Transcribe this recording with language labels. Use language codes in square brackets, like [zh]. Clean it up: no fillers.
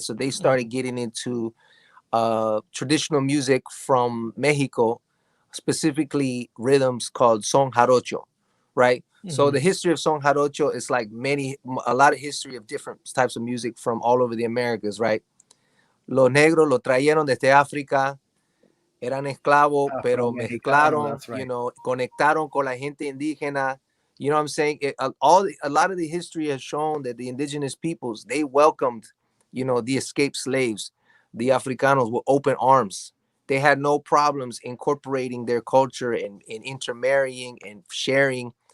[en] So they started getting into traditional music from Mexico, specifically rhythms called son jarocho, right? So the history of son jarocho is like a lot of history of different types of music from all over the Americas, right? [es] Los negros lo trajeron desde África, eran esclavos, pero mezclaron, [en] right. you know, [es] conectaron con la gente indígena. [en] You know what I'm saying? A lot of the history has shown that the indigenous peoples, they welcomed, you know, the escaped slaves, the Africanos, with open arms. They had no problems incorporating their culture and intermarrying and sharing.